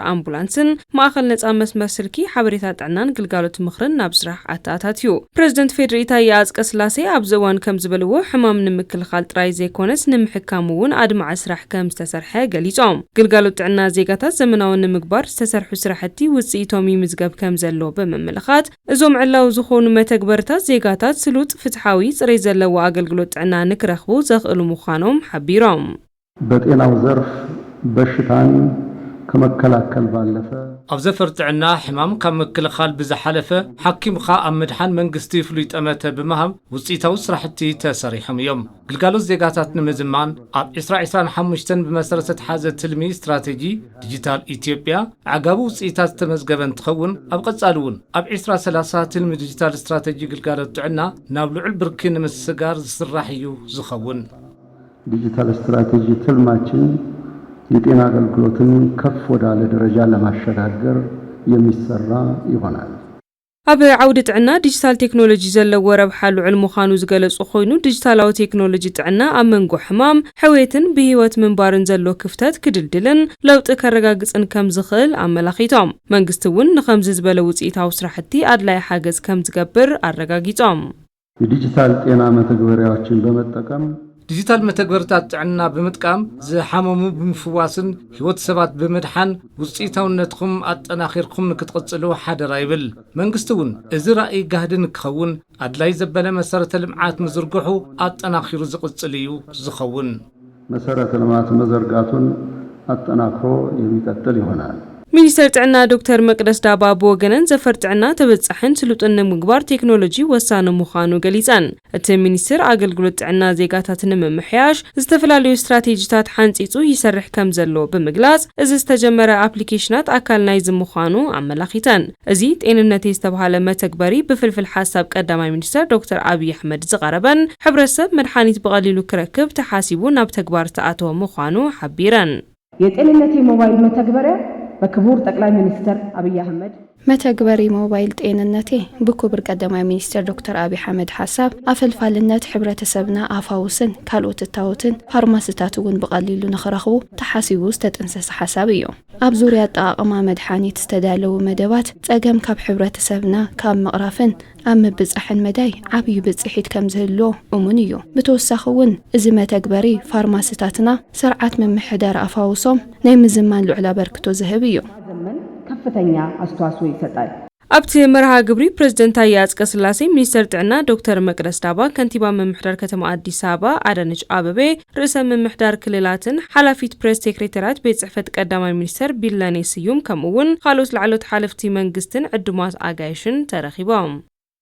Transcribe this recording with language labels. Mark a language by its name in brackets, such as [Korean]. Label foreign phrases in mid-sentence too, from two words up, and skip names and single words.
[Tigrinya] አምቡላንስን ማእኸል ነፃ መስመር ስልኪ ሓበሬታ ጥዕናን ግልጋሎት ምኽርን ናብ ስራሕ ኣተኣታትዩ ፕሬዝደንት ፌደሪ ታየ አጽቀሥላሴ ኣብዚ እዋን ከም ዝበልዎ ሕማም ንምክልኻል ጥራይ ዘይኮነስ ንምሕካም እውን ኣድማዕ ስራሕ ከም ዝተሰርሐ ገሊጾም ግልጋሎት ጥዕና ዜጋታት ዘመናዊ ንምግባር ዝተሰርሑ ስራሕቲ ውጽኢቶም ይምዝገብ ከም ዘሎ ብምምልኻት እዞም ዕላው ዝኾኑ መተግበር ዜጋታት ስሉጥ ፍትሓዊ ጽሬት ዘለዎ አገልግሎት ጥዕና ንክረኽቡ ዘኽእሉ ምዃኖም ሓቢሮም [Amharic] በጤናው ዘርፍ በሽታን ከመከላከል ባለፈ [Tigrinya] ኣብ ዘፈር ጥዕና ሕማም ካብ ምክልኻል ብዝሓለፈ ሓኪምኻ ኣብ ምድሓን መንግስቲ ፍሉይ ጠመተ ብምሃብ ውጽኢታዊ ስራሕቲ ተሰሪሖም እዮም ግልጋሎት ዜጋታት ንምዝማን ኣብ 2025 ብመሰረት ተሓዘ ትልሚ ስትራቴጂ ዲጂታል ኢትዮጵያ ዓጋቡ ውጽኢታት ተመዝገበ እንትኸውን ኣብ ቀጻሊ እውን ኣብ 2030 ትልሚ ዲጂታል ስትራቴጂ ግልጋሎት ጥዕና ናብ ልዑል ብርኪ ንምስጋር ዝስራሕ እዩ ዝኸውን [Amharic] ዲጂታል ስትራቴጂ ትልማችን የጤና አገልግሎትን ከፍ ወዳለ ደረጃ ለማሸጋገር የሚሰራ ይሆናል። [Tigrinya] ኣብ ዓውዲ ጥዕና ዲጂታል ቴክኖሎጂ ዘለዎ ረብሓ ልዑል ምዃኑ ዝገለጹ ኮይኑ ዲጂታላዊ ቴክኖሎጂ ጥዕና ኣብ መንጎ ሕማም ሕዌትን ብህይወት ምንባርን ዘሎ ክፍተት ክድልድልን ለውጢ ከረጋግጽን ከም ዝኽእል ኣመላኺቶም መንግስቲ እውን ንኸምዚ ዝበለ ውጽኢታዊ ስራሕቲ ኣድላይ ሓገዝ ከም ዝገብር ኣረጋጊጾም [Amharic] የዲጂታል ጤና መተግበሪያዎችን በመጠቀም [Tigrinya] ዲጂታል መተግበርታት ጥዕና ብምጥቃም ዝሓመሙ ብምፍዋስን ህይወት ሰባት ብምድሓን ውጽኢታውነትኩም ኣጠናኺርኩም ንክትቀጽሉ ሓደራ ይብል መንግስቲ እውን እዚ ራእይ ጋህድን ክኸውን ኣድላይ ዘበለ መሰረተ ልምዓት ምዝርግሑ ኣጠናኺሩ ዝቅጽል እዩ ዝኸውን [Amharic] መሰረተ ልምዓት መዘርጋቱን ኣጠናክሮ የሚቀጥል ይሆናል [Tigrinya] ሚኒስተር ጥዕና ዶክተር መቅደስ ዳባ ብወገነን ዘፈር ጥዕና ተበጻሕን ስሉጥን ንምግባር ቴክኖሎጂ ወሳኒ ምዃኑ ገሊጸን እቲ ሚኒስትር አገልግሎት ጥዕና ዜጋታት ንምምሕያሽ ዝተፈላለዩ ስትራቴጂታት ሓንጺጹ ይሰርሕ ከም ዘሎ ብምግላጽ እዚ ዝተጀመረ ኣፕሊኬሽናት ኣካል ናይዚ ምዃኑ ኣመላኺተን እዚ ጤንነት ዝተባሃለ መተግበሪ ብፍልፍል ሓሳብ ቀዳማይ ሚኒስተር ዶክተር አብይ አሕመድ ዝቐረበን ሕብረተሰብ መድሓኒት ብቐሊሉ ክረክብ ተሓሲቡ ናብ ተግባር ተኣተወ ምዃኑ ሓቢረን [Amharic] የጤንነት ሞባይል መተግበሪያ በክቡር ጠቅላይ ሚኒስትር አብይ አህመድ [Tigrinya] መተግበሪ ሞባይል ጤንነቴ ብክቡር ቀዳማይ ሚኒስትር ዶክተር አብይ አህመድ ሐሳብ አፈልፋልነት ሕብረተሰብና አፋውስን ካልኦት ታውትን ፋርማሲታት እውን በቀሊሉ ንኽረኽቡ ተሓሲቡ ዝተጠንሰሰ ሐሳብ እዩ ኣብ ዙርያ አጠቃቅማ መድሓኒት ዝተዳለው መደባት ጸገም ካብ ሕብረተሰብና ካብ መቕራፍን ኣብ ምብጻሕን መዳይ ዓብይ ብጽሒት ከም ዝህልዎ እሙን እዩ ብተወሳኺ እውን እዚ መተግበሪ ፋርማሲታትና ስርዓት ምምሕዳር አፋውሶም ናይ ምዝማን ልዑል አበርክቶ ዝህብ እዩ [Amharic] ከፍተኛ አስተዋጽኦ ይሰጣል [Tigrinya] ኣብቲ መርሃ ግብሪ ፕሬዝደንት ታየ አጽቀሥላሴ ሚኒስተር ጥዕና ዶክተር መቅደስ ዳባ ከንቲባ ምምሕዳር ከተማ አዲስ አበባ አዳነች አበቤ ርእሰ ምምሕዳር ክልላትን ሓላፊት ፕሬስ ሴክሬታሪያት ቤት ጽሕፈት ቀዳማይ ሚኒስተር ቢለኔ ስዩም ከምኡውን ካልኦት ላዕሎት ሓለፍቲ መንግስትን ዕዱማት ኣጋይሽን ተረኺቦም